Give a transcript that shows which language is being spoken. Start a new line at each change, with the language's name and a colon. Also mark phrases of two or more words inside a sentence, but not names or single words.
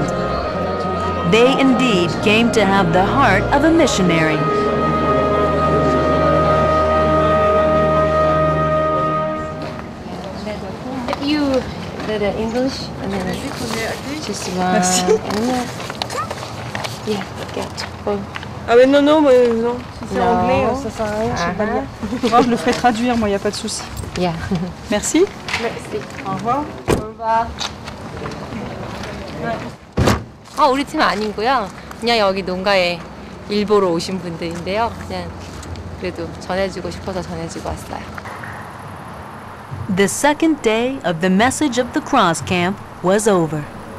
English: They indeed came to have the heart of a missionary. You did English and then just one.
French: Merci.
English: Yeah, get.
French: Ah mais non, non, non. Si c'est Non. anglais, ça sert à rien, je sais pas lire. Oh, je le ferai traduire, moi, il n'y a pas de souci.
English: Yeah.
French: Merci. Merci. Au revoir.
Korean: 우리 팀 아니고요. 그냥 여기 농가에 일보러 오신 분들인데요. 그냥 그래도 전해주고 싶어서 전해주고 왔어요.
English: The second day of the Message of the Cross camp was over.